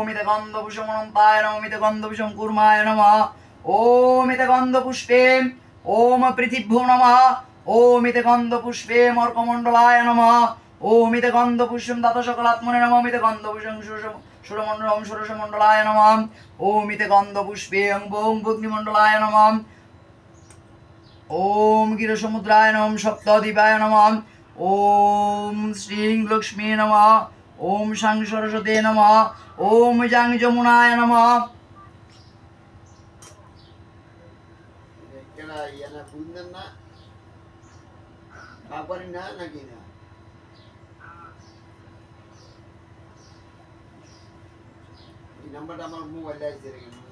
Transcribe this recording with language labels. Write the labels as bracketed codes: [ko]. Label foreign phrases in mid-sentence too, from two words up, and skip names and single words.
[sa] ইতে গন্ধপুষ্পম অনন্তায় নমঃ ইতে গন্ধপুষ্পম কুর্মায় নমঃ ওম ইতে গন্ধপুষ্পে ওম পৃথিভ্যো নমঃ ওম ইতে গন্ধপুষ্পে মর্কমণ্ডলায় নমঃ ওম ইতে গন্ধপুষ্পম দাত সকলাত্মনে নমঃ ইতে গন্ধপুষ্পম সুরমণ্ডলম সুরসমণ্ডলায় নমঃ ওম ইতে গন্ধপুষ্পে ওং ভগ্নিমণ্ডলায় নমঃ ওম গিরসমুদ্রায় নমঃ সপ্তদ্বীপায় নমঃ ওম শ্রীং লক্ষ্মী নমঃ ওম সাং সরস্বতে নমঃ ওম জাং যমুনায় নমঃ [bn] নাম্বারটা আমার মোবাইলে আছে রে